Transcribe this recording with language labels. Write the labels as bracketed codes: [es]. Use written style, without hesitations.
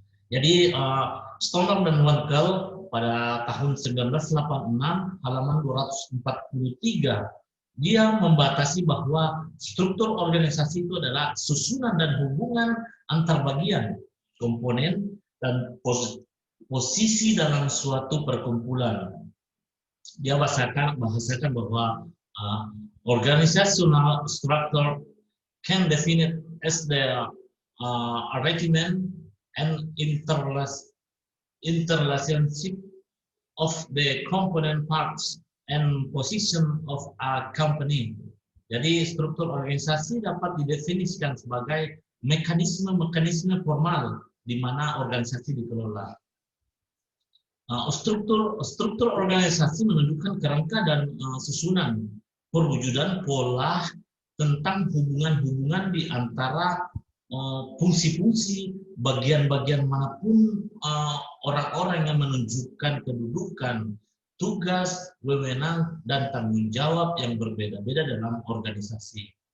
[id] Jadi Stoner dan Wankel pada tahun 1986 halaman 243 dia membatasi bahwa struktur organisasi itu adalah susunan dan hubungan antar bagian, komponen, dan posisi dalam suatu perkumpulan. Dia bahasakan bahwa [en] organizational structure can defined as the arrangement and interrelationship of the component parts and position of a company. [id] Jadi struktur organisasi dapat didefinisikan sebagai mekanisme formal di mana organisasi dikelola. Struktur organisasi menunjukkan kerangka dan susunan, perwujudan pola tentang hubungan-hubungan di antara fungsi-fungsi bagian-bagian manapun orang-orang yang menunjukkan kedudukan, tugas, wewenang, dan tanggung jawab yang berbeda-beda dalam organisasi.